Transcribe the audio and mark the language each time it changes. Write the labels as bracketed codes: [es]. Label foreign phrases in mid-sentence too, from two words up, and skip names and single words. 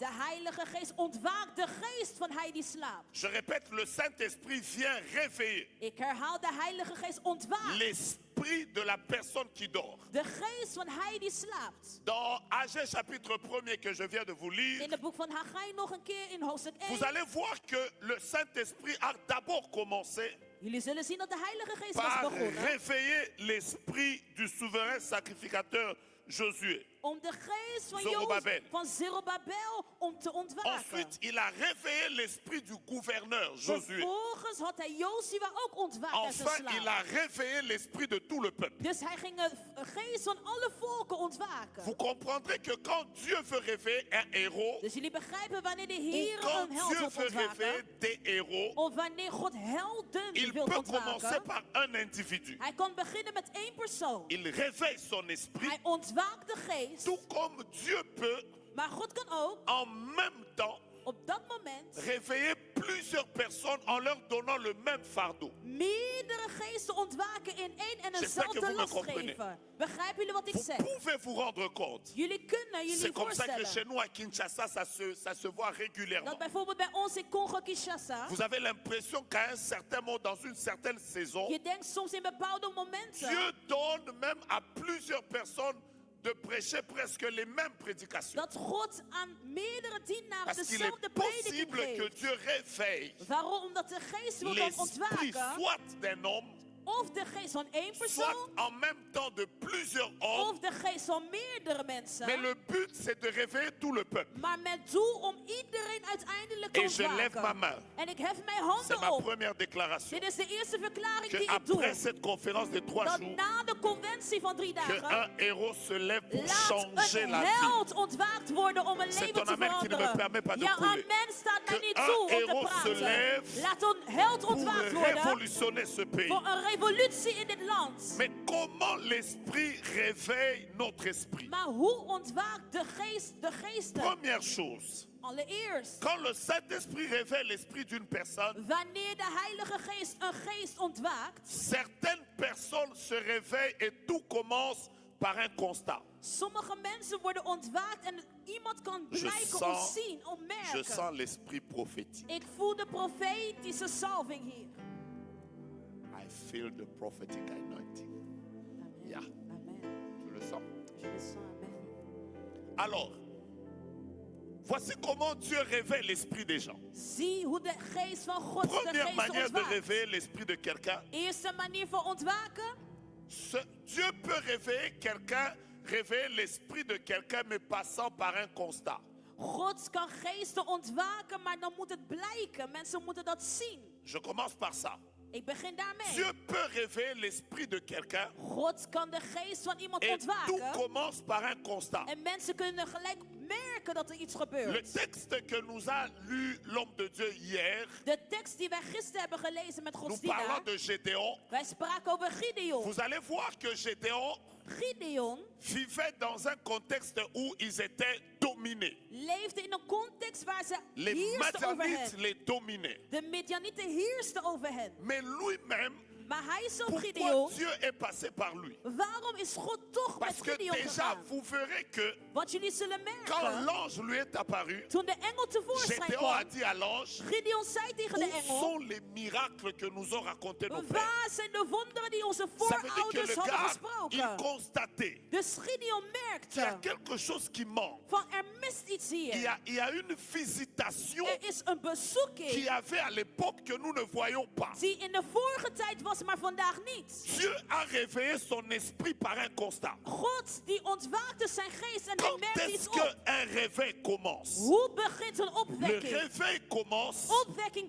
[nl] De Heilige Geest ontwaakt de geest van hij die slaapt. [fr] Je répète, le Saint-Esprit vient réveiller [nl] Ik herhaal, de Heilige Geest ontwaakt [fr] l'esprit de la personne qui dort. [nl] de geest van hij die slaapt. [fr] Dans Agé chapitre 1er que je viens de vous lire, [nl] In het boek van Haggai nog een keer in hoofdstuk [fr] vous 1. allez voir que le Saint-Esprit a d'abord commencé [nl] Jullie zullen zien dat de Heilige Geest was [fr] par [nl] begonnen [fr] réveiller l'esprit du souverain sacrificateur Josué. [nl] om de geest van Zorobabel. van Zerubabel om te ontwaken. [fr] Ensuite, il a réveillé l'esprit du gouverneur Josué. [nl] Vervolgens had hij Jozua ook ontwaakt uit zijn [fr] Enfin, il [nl] slaap. [fr] a réveillé l'esprit de tout le peuple. [nl] Dus hij ging de geest van alle volken ontwaken. [fr] Vous comprendrez que quand Dieu veut réveiller un héros, [nl] Dus jullie begrijpen wanneer de [fr] ou [nl] Heer [fr] quand [nl] een held [fr] Dieu [nl] wil [fr] veut réveiller [nl] ontwaken, [fr] des héros, [nl] of wanneer God helden [fr] il [nl] wil [fr] peut commencer [nl] ontwaken, [fr] par un individu. [nl] hij kan beginnen met één persoon. [fr] Il réveille son esprit, [nl] Hij ontwaakt de geest, [fr] tout comme Dieu peut [nl] maar God kan ook [fr] en même temps [nl] op dat moment [fr] réveiller plusieurs personnes en leur donnant le même fardeau. [nl] meerdere geesten ontwaken in één en [fr] J'espère que [nl] eenzelfde [fr] vous me [nl] last [fr] comprenez. [nl] geven. Begrijpen jullie wat ik [fr] Vous [nl] zeg? [fr] pouvez vous rendre compte. [nl] Jullie kunnen jullie [fr] C'est comme ça que chez [nl] voorstellen [fr] nous à Kinshasa, ça se voit régulièrement. [nl] dat bijvoorbeeld bij ons in Congo-Kinshasa, [fr] Vous avez l'impression qu'à un certain moment, dans une certaine saison, [nl] je denkt soms in bepaalde momenten [fr] Dieu donne même à plusieurs personnes de prêcher presque les mêmes prédications. [nl] dat God aan meerdere dienaren [fr] Parce qu'il [nl] dezelfde [fr] est [nl] prediking [fr] possible que [nl] geeft. [fr] Dieu réveille [nl] Waarom? Omdat de geest wil dan [fr] l'esprit [nl] ontwaken, [fr] soit d'un homme, [nl] of de geest van één [fr] soit [nl] persoon, [fr] en même temps de plusieurs hommes. [nl] of de geest van meerdere [fr] Mais [nl] mensen. [fr] le but, c'est de réveiller tout le peuple. [nl] Maar met doel om iedereen uiteindelijk te [fr] Et je lève ma [nl] ontwaken. [fr] main. [nl] En ik hef mijn [fr] C'est [nl] handen [fr] ma [nl] op. [fr] première déclaration. [nl] Dit is de eerste verklaring [fr] Que [nl] die ik doe. [fr] après cette conférence de 3 [nl] Dat [fr] jours, [nl] na de conventie van 3 [fr] que [nl] dagen, [fr] un héros se lève pour [nl] laat [fr] changer [nl] een [fr] la vie. [nl] held ontwaakt worden om een [fr] C'est [nl] leven [fr] ton [nl] te [fr] amen qui ne me [nl] veranderen. [fr] permet pas de [nl] Jouw [fr] couler. [nl] amen staat mij [fr] Que [nl] niet [fr] un [nl] toe om te [fr] héros se [nl] praten. [fr] lève [nl] Laat een held [fr] Pour [nl] ontwaakt worden [fr] révolutionner ce pays. [nl] voor een revolutie in dit land. [fr] Mais comment l'esprit réveille notre esprit? [nl] Maar hoe ontwaakt de geesten? [fr] Première chose, [nl] Allereerst, [fr] quand le Saint-Esprit réveille l'esprit d'une personne, [nl] wanneer de Heilige Geest een geest ontwaakt, [fr] certaines personnes se réveillent et tout commence par un constat. [nl] sommige mensen worden ontwaakt en iemand kan [fr] Je [nl] blijken [fr] sens- [nl] of zien, of [fr] Je [nl] merken. [fr] sens l'esprit prophétique. [nl] Ik voel de profetische salving hier. [en] I feel the prophetic anointing. Yeah. [fr] Amen. Je le sens. Je le sens, amen. Alors, voici comment Dieu réveille l'esprit des gens. [nl] Zie hoe de geest van God de [fr] Première [nl] geest [fr] manière de [nl] ontwaakt. [fr] réveiller l'esprit de quelqu'un, [nl] Eerste manier van ontwaken. [fr] Dieu peut réveiller l'esprit de quelqu'un, mais passant par un constat. [nl] God kan geesten ontwaken, maar dan moet het blijken. Mensen moeten dat zien. [fr] Je commence par ça. [nl] Ik begin daarmee. [fr] Dieu peut réveiller l'esprit de quelqu'un [nl] God kan de geest van iemand [fr] et tout [nl] ontwaken. [fr] commence par un constat. [nl] En mensen kunnen gelijk merken dat er iets [fr] Le [nl] gebeurt. [fr] texte que nous a lu l'homme de Dieu hier, [nl] De tekst die wij gisteren hebben gelezen met [fr] nous [nl] Gods [fr] parlant [nl] dienaar. [fr] de Gédéon, [nl] Wij spraken over Gideon. [fr] vous allez voir que Gédéon Gideon vivait dans un contexte où ils étaient dominés. [nl] leefde in een context waar ze [fr] Les [nl] heersten over [fr] Madianites [nl] hen. [fr] les dominaient. [nl] De Midianieten heersten over hen. [fr] Mais lui-même, [nl] Maar hij is zo'n [fr] Pourquoi Gideon. Dieu est passé par lui? [nl] Waarom is God toch met [fr] Parce que Gideon déjà, [nl] gegaan? [fr] vous verrez que [nl] Want jullie zullen [fr] quand [nl] merken, [fr] l'ange lui est apparu, [nl] toen de engel tevoorschijn [fr] Gédéon a [nl] kwam, [fr] dit à l'ange, [nl] Gideon zei tegen de [fr] où [nl] engel, [fr] sont les miracles que nous ont racontés nos pères? [nl] waar zijn de wonderen die onze [fr] Ça veut dire que [nl] voorouders [fr] le [nl] hadden [fr] gars, il [nl] gesproken? [fr] constatait [nl] Dus Gideon [fr] qu'il y a [nl] merkte [fr] quelque chose qui manque. [nl] van er mist iets hier. [fr] Il y a une visitation [nl] Er is een bezoeking [fr] qu'il y avait à l'époque que nous ne voyons pas. [nl] die in de vorige tijd was, maar vandaag niet. [fr] Dieu a réveillé son esprit par un constat. [nl] God die ontwaakte zijn geest en hij [fr] Quand [nl] merkte [fr] est-ce [nl] iets op. [fr] qu'un réveil commence? [nl] Hoe begint een [fr] Le [nl] opwekking? [fr] réveil commence [nl] Opwekking